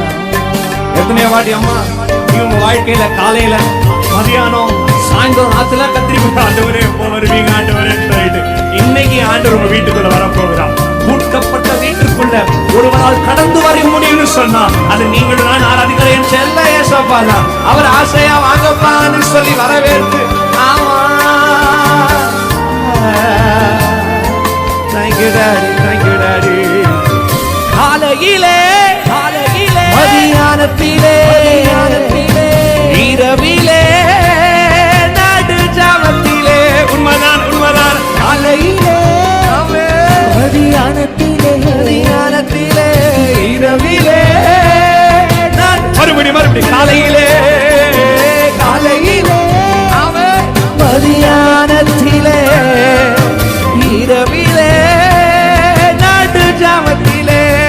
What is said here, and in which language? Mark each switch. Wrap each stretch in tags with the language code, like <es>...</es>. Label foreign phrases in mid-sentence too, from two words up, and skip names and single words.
<ta>எத்தனையோ வாட்டி அம்மா உங்க வாழ்க்கையில காலையில மதியானம் சாயந்தரம் ராத்திரில கத்திரிப்பா ஆண்டவரே எப்போ வருவீங்க ஆண்டவரே சொல்லிட்டு இன்னைக்கு ஆண்டவர் உங்க வீட்டுக்குள்ள வரப்போகிறார். பூட்கப்பட்ட வீட்டுக்குள்ள ஒருவரால் கடந்து வர முடியும்னு சொன்னா அது நீங்களும் நான் ஆராதிக்கிற என் செல்ல ஏசப்பா தான். அவர் ஆசையா வாங்கப்பான்னு சொல்லி வரவேற்று ஆமா.</ta> <en>Thank you daddy, thank you daddy.</en> <ta>காலையிலே மதியானத்திலே இரவிலே நடு ஜாமத்திலே. உண்மைதான் உண்மைதான். காலையிலே மதியானத்திலே இரவிலே மறுபடி காலையிலே மதியானத்திலே இரவிலே நடு ஜாமத்திலே.</ta>